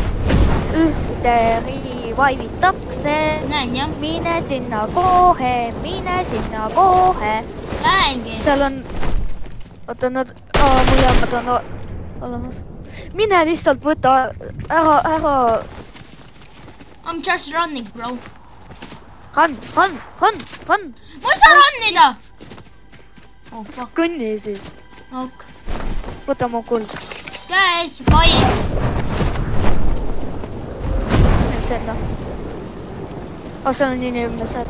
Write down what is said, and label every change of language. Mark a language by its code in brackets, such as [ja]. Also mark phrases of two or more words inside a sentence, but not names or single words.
[et] Ühte rivaivitakse. Näen, jah. Mine sinna kohe. Lähengi. Seal on... Oota, mul jaamad on olemas. Mine lihtsalt võta ära. [en] I'm just running, bro. Run. [et] Ma ei saa runnida. [en] Oh, fuck. [et] Kõnni siis. Ok. Võta mu kuld. Käes, vaid. Sinna. Seal on inimesed.